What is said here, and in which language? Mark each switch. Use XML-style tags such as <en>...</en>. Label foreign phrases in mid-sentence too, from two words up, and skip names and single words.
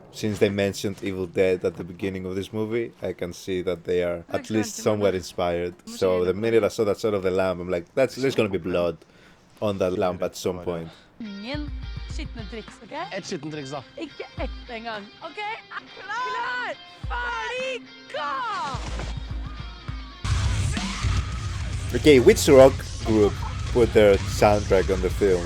<en>Since they mentioned Evil Dead at the beginning of this movie, I can see that they are at least somewhat inspired. So the minute I saw that shot of the lamp, I'm like, there's gonna be blood on that lamp at some point.</en> <no>Ingen skitne triks, ok? Et skittent triks, da. Ikke ett engang. Ok, klar, ferdig, gå!</no> <en>Okay, which rock group put their soundtrack on the film?</en>